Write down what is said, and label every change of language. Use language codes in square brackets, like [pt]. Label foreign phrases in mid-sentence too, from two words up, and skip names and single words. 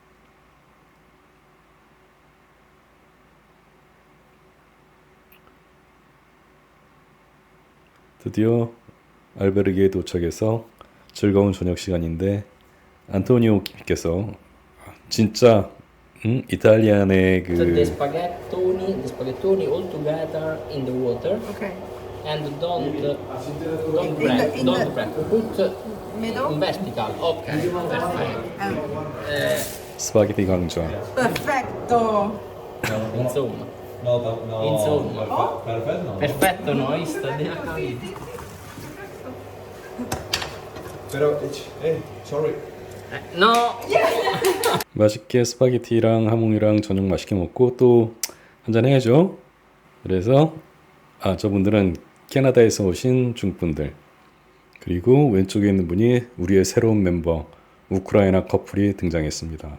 [ko] 드디어 알베르기에 도착해서 즐거운 저녁 시간인데 안토니오께서 진짜 이탈리안의 [en] So the 그 spaghettoni all together in the water, Okay. and don't In break, the- don't break. Put Middle? in vertical. Okay, perfect. [ko] 스파게티 강좌. [it] Perfetto. Insomma. Insomma. Perfetto, no? Hai visto? Abbiamo capito. No! [ko] 맛있게 스파게티랑 하몽이랑 저녁 맛있게 먹고 또 한잔 해야죠. 그래서 저분들은 캐나다에서 오신 중분들 그리고 왼쪽에 있는 분이 우리의 새로운 멤버 우크라이나 커플이 등장했습니다.